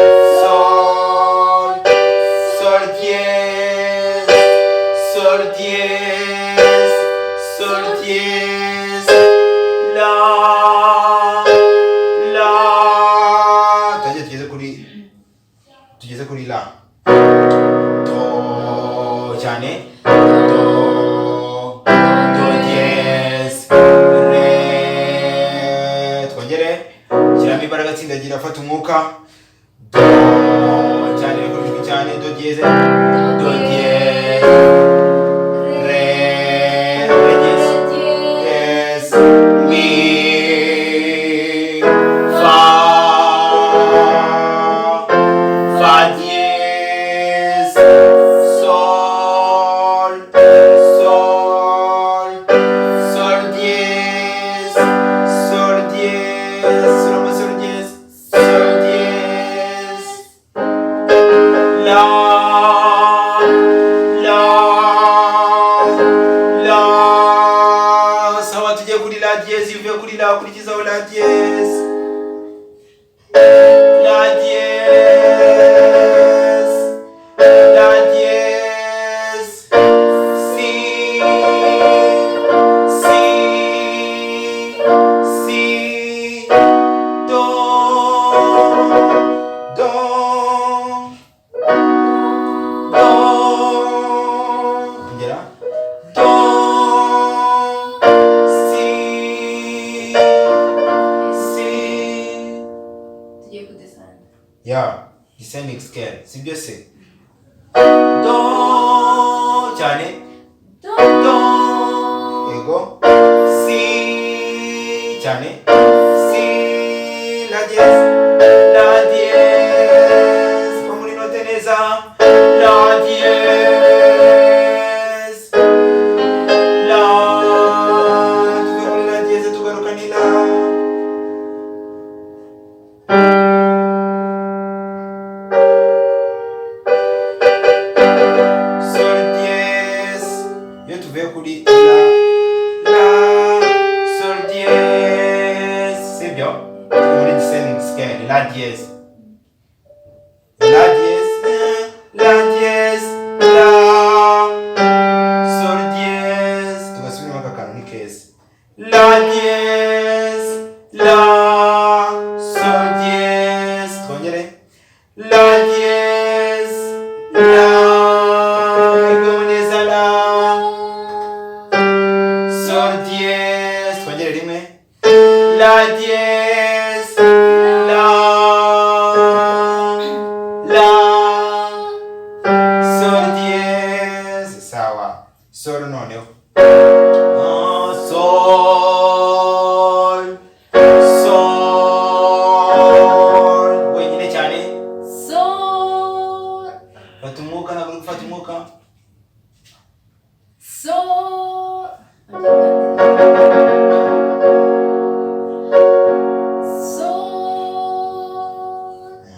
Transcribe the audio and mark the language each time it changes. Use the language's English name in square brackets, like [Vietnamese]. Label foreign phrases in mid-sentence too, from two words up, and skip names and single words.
[French] sol dièse, la [Kinyarwanda] tugeze kuri [French] la, do cyane, do dièse re, [Kinyarwanda] twongere shyiramo imbaraga, tsindagira, fata umwuka, do cyane bikoreshwa cyane, [French] do dièse re dièse mi fa dièse sol dièse, sol dièse la [Kinyarwanda] sawa, tujye kuri [French] la dièse, [Kinyarwanda] uvuye kuri [French] la ukurikizaho la dièse, si do ongera do [English] si ya descending scale, [Kinyarwanda] sibyo se? Do cyane, do yego, si cyane. [French] Si, la dièse, la dièse, [Kinyarwanda] tuva muri note neza, [French] la dièse, la, [Kinyarwanda] tuve muri [French] la dièse [Kinyarwanda] tugaruka ni la. [French] Sol dièse, [Kinyarwanda] iyo tuvuye kuri [French] la, sol dièse, sibyo? [Kinyarwanda] Tuve muri [English] descending scale, [French] la dièse, la dièse, la dièse, la, sol dièse, [Kinyarwanda] tugasubiramo aka kantu ni keza, [French] la dièse, la, sol dièse, twongere, la dièse, la, [Kinyarwanda] igamo neza, [French] la, sol dièse, [Kinyarwanda] twongere rimwe, [French] la dièse, la, sol dièse, [Kinyarwanda] sawa. Sol noneho, sol, sol, wenyine cyane. [French] Sol. [Kinyarwanda] Fata umwuka, ntabwo uri gufata umwuka. [French] Sol. Sol.